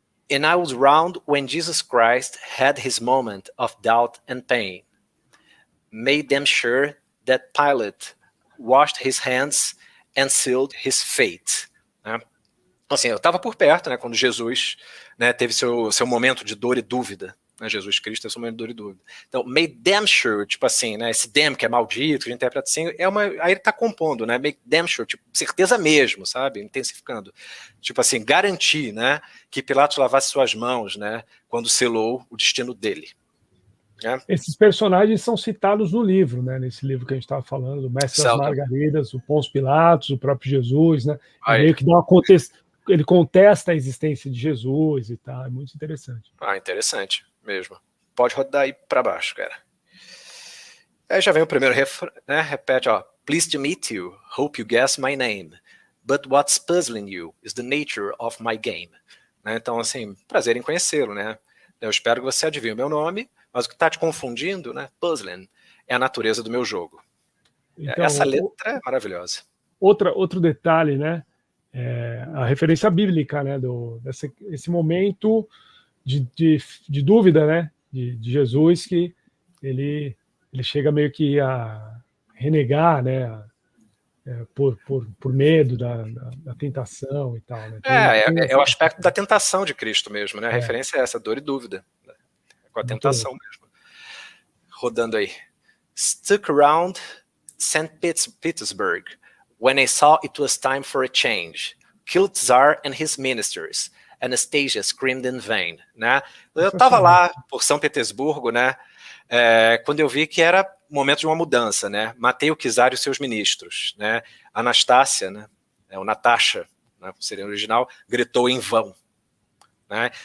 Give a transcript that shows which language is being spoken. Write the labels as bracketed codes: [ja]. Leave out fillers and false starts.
[en] And I was round when Jesus Christ had his moment of doubt and pain. Made them sure that Pilate washed his hands and sealed his fate. [pt] Né? Assim, eu estava por perto, né, quando Jesus, né, teve seu momento de dor e dúvida. Né, Jesus Cristo teve seu momento de dor e dúvida. Então, [en] made them sure, [pt] tipo assim, né, esse them que é maldito, que a gente interpreta assim, aí ele está compondo, né, [en] make them sure, [pt] tipo, certeza mesmo, sabe, intensificando. Tipo assim, garantir, né, que Pilatos lavasse suas mãos, né, quando selou o destino dele. Esses personagens são citados no livro, né? Nesse livro que a gente estava falando, do Mestre das Margaridas, o Pôncio Pilatos, o próprio Jesus, né? Meio que dá ele contesta a existência de Jesus e tal, é muito interessante. Interessante mesmo. Pode rodar aí para baixo, cara. Aí já vem o primeiro refrão, né? Repete, ó. [en] Pleased to meet you, hope you guess my name, but what's puzzling you is the nature of my game. [pt] Né? Então, assim, prazer em conhecê-lo, né? Eu espero que você adivinhe o meu nome, mas o que está te confundindo, né, puzzling, é a natureza do meu jogo. Então, essa letra é maravilhosa. Outro detalhe, né, a referência bíblica, né, esse momento de dúvida, né, de Jesus, que ele chega meio que a renegar, né, por medo da tentação e tal. Né? É o aspecto da tentação de Cristo mesmo, né? A referência é essa, dor e dúvida. Com a tentação mesmo. Rodando aí. [en] Stuck around St. Petersburg, when I saw it was time for a change. Killed Tsar and his ministers. Anastasia screamed in vain, né? [pt] Eu estava lá por São Petersburgo, né? Quando eu vi que era momento de uma mudança, né? Matei o czar e os seus ministros, né? Anastácia, né? O Natasha, né? Seria original, gritou em vão, né?